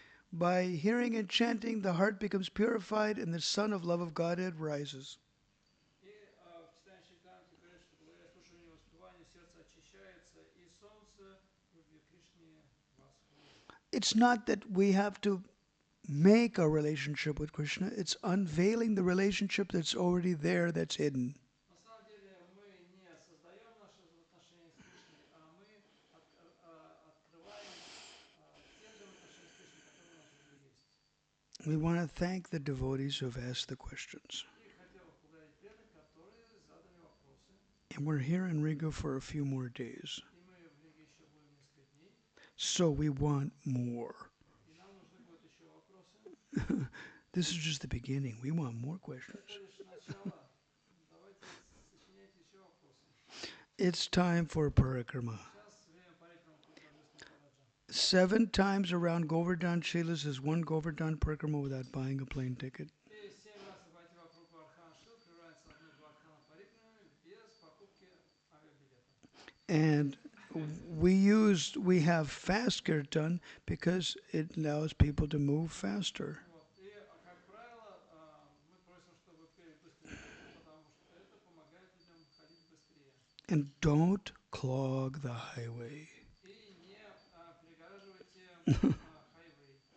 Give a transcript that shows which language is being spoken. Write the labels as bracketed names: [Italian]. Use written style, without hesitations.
[English] By hearing and chanting, the heart becomes purified and the sun of love of Godhead rises. [Russian] И в читании Чайтамрити говорят, что благодаря слушанию и воспеванию сердце очищается, и солнце любви Кришне восходит. [English] It's not that we have to make a relationship with Krishna, it's unveiling the relationship that's already there, that's hidden. [Russian] На самом деле мы не создаем наши отношения с Кришной, а мы открываем те взаимоотношения с Кришной, которые у нас уже есть. [English] We want to thank the devotees who have asked the questions. [Russian] И хотел бы поблагодарить преданных, которые задали вопросы. [English] And we're here in Riga for a few more days. [Russian] И мы в Риге еще будем несколько дней. [English] So we want more. [Russian] И нам нужны будут еще вопросы. [English] This is just the beginning. We want more questions. [Russian] Это лишь начало. Давайте сочиняйте еще вопросы. [English] It's time for parikrama. [Russian] Сейчас время парикрама круга Божественного Параджа. [English] 7 times around Govardhan Shilas is one Govardhan parikrama without buying a plane ticket. [Russian] И 7 раз обойти вокруг Вардхан Шил равняется одной Вардхана парикрамы без покупки авиабилета. [English] And we have fast kirtan because it allows people to move faster. [Russian] Вот. И, как правило, мы просим, чтобы пели быстрый киртан, потому что это помогает людям ходить быстрее. [English] And don't clog the highway. [Russian] И не перегораживайте хайвей.